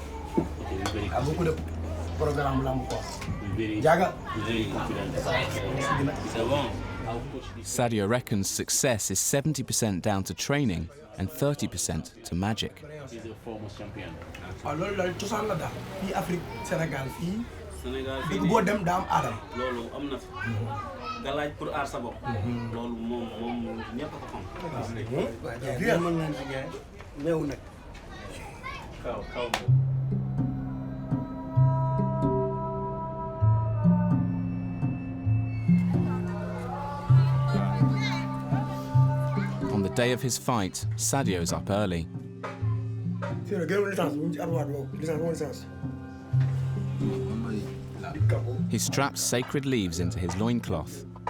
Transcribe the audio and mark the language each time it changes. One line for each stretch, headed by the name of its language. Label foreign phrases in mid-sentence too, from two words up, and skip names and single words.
French: Il y a beaucoup de programmes là quoi.
Wolof: Jaga.
English: Sadio reckons success is 70% down to training and 30% to magic.
Wolof: Ah loolu la cosaan la daal fii Afrique Sénégal fii dëgg boo dem daa am aadam. loolu am na fi. galaaj pour aar sa bopp. loolu moom ñëpp a ko xam. waaw mën nañ ci jaay néew nag. kaw
English: On the day of his fight, Sadio's up early. He straps sacred leaves into his loincloth.